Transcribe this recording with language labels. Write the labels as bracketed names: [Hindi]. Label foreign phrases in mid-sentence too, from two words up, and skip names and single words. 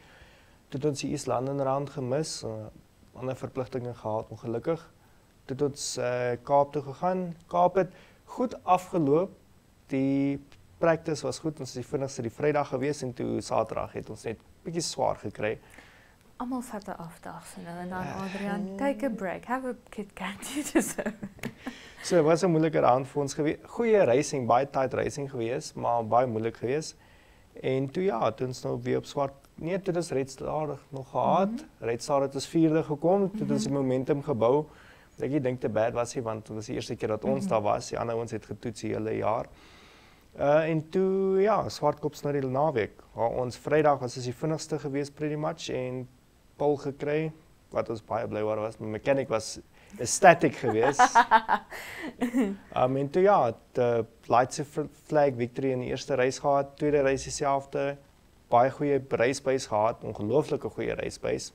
[Afrikaans] Toe het ons die East London round gemis, ander verpligtinge gehad, ongelukkig. Toe het ons Kaap toe gegaan. Kaap het goed afgeloop. Die practice was goed, ons is die vinnigste die Vrydag gewees en toe Saterdag het ons net bietjie swaar gekry. Almal vat 'n afdag so nou en dan, Adrian, [English] take a break, have a KitKat, you deserve. [Afrikaans] So dit was 'n moeilike round vir ons gewees. Goeie racing, baie [English] tight racing [Afrikaans] gewees, maar baie moeilik gewees. En toe ja, toe ons nou weer op swart, nee, toe is Red Star nog gehad. Red Star het as 4de gekom, toe het die momentum gebou. Ek dink te bad was hy, want dit was die eerste keer dat ons daar was, die ander ouens het getoets die hele jaar. En toe, ja, Swartkops na die naweek, waar ons Vrydag was die vinnigste geweest [English] pretty much, [Afrikaans] en pole gekry, wat ons baie bly oor was, my [English] mechanic was ecstatic [Afrikaans] geweest. En toe ja, het Lightse Flag victory in die eerste race gehad, tweede race dieselfde, baie goeie racepace gehad, ongelooflike goeie racepace.